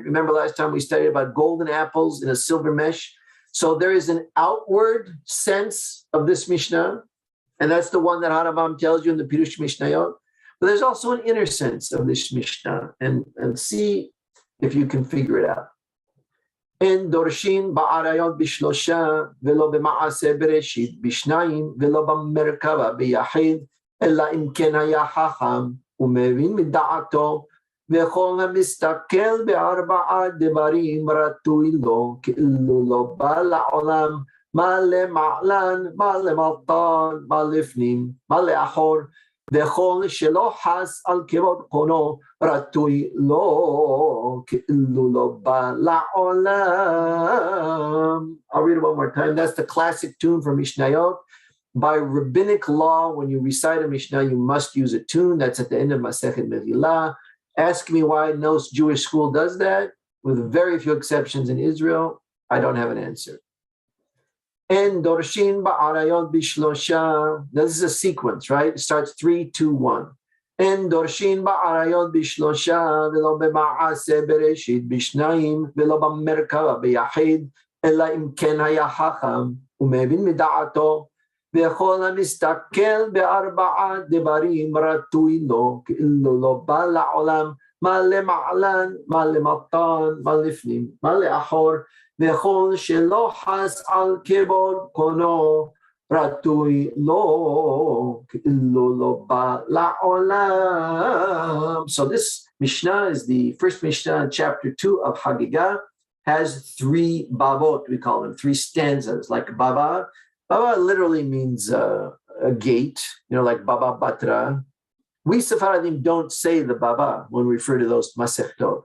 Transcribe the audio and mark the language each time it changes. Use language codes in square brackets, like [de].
[en] Remember last time we studied about golden apples in a silver mesh? So there is an outward sense of this Mishnah, and that's the one that Harambam tells you in the Pirush Mishnayot. But there's also an inner sense of this Mishnah, and see if you can figure it out. [he] En dorshin ba'arayot bishlosha velo b'ma'aseh bereshit bishnayim velo b'merkava b'yachid ella im ken haya chacham umevin mida'ato וכל המסתכל בארבעה דברים רטוי לו, כאילו לא בא לעולם, מה למעלן, מה למטן, מה לפנים, מה לאחור, וכל שלא חס על כבוד קונו, רטוי לו, כאילו לא בא לעולם. [en] I'll read it one more time. That's the classic tune from Mishnayot. By rabbinic law, when you recite a Mishnah, you must use a tune. That's at the end of Masechet Megillah. Ask me why no Jewish school does that, with very few exceptions in Israel. I don't have an answer. [he] En dorshin ba'arayot bishlosha. [en] This is a sequence, right? It starts 3, 2, 1. [he] En dorshin ba'arayot bishlosha velo b'ma'aseh bereshit bishnayim velo b'merkava b'yachid ela im ken haya chacham umevin mida'ato וכל המסתכל בארבעה דברים רטוי לו, כאילו לא בא לעולם, מה למעלן, מה למטן, מה לפנים, מה לאחור, וכל שלא חס על כבוד קונו, רטוי לו, כאילו לא בא לעולם. [en] So this Mishnah is the first Mishnah in chapter 2 of Hagigah, has 3 babot, we call them, 3 stanzas, like baba. Baba literally means a gate, like Baba Batra. We Sephardim don't say the Baba when we refer to those Masechtot.